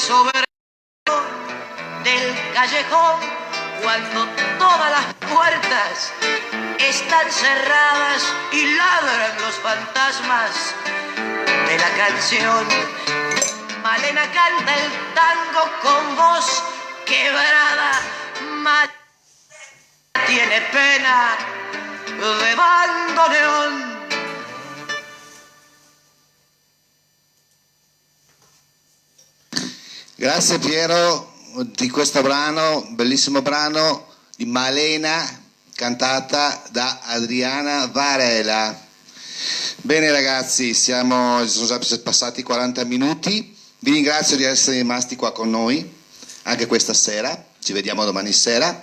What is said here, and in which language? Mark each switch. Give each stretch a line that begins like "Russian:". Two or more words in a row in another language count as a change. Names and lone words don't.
Spanish: sobre del callejón cuando todas las puertas están cerradas y ladran los fantasmas de la canción. Malena canta el tango con voz quebrada. Malena tiene pena de bandoneón.
Italian: Grazie Piero di questo brano, bellissimo brano di Malena, cantata da Adriana Varela. Bene ragazzi, sono già passati 40 minuti, vi ringrazio di essere rimasti qua con noi anche questa sera, ci vediamo domani sera.